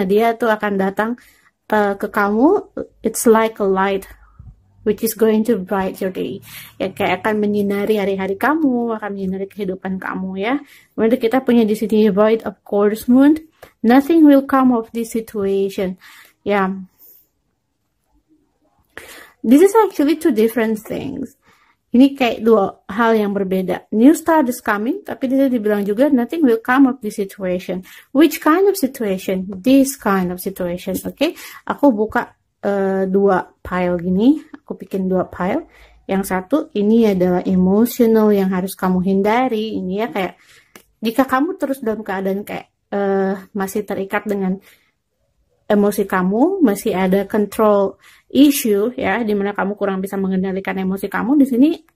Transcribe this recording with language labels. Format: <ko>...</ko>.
<id>Nah, dia tuh akan datang ke kamu.</id> <en>It's like a light which is going to bright your day.</en> <id>Ya, kayak akan menyinari hari-hari kamu, akan menyinari kehidupan kamu, ya. Kemudian kita punya di sini</id> <en>void of course moon. Nothing will come of this situation. Ya. This is actually two different things.</en> <id>Ini kayak dua hal yang berbeda.</id> <en>New start is coming,</en> <id>tapi dia dibilang juga</id> <en>nothing will come of this situation. Which kind of situation? This kind of situation, okay?</en> <id>Aku buka dua pile gini, aku bikin dua pile. Yang satu ini adalah emotional yang harus kamu hindari. Ini ya kayak jika kamu terus dalam keadaan kayak masih terikat dengan emosi kamu, masih ada control issue ya, dimana kamu kurang bisa mengendalikan emosi kamu di sini.</id>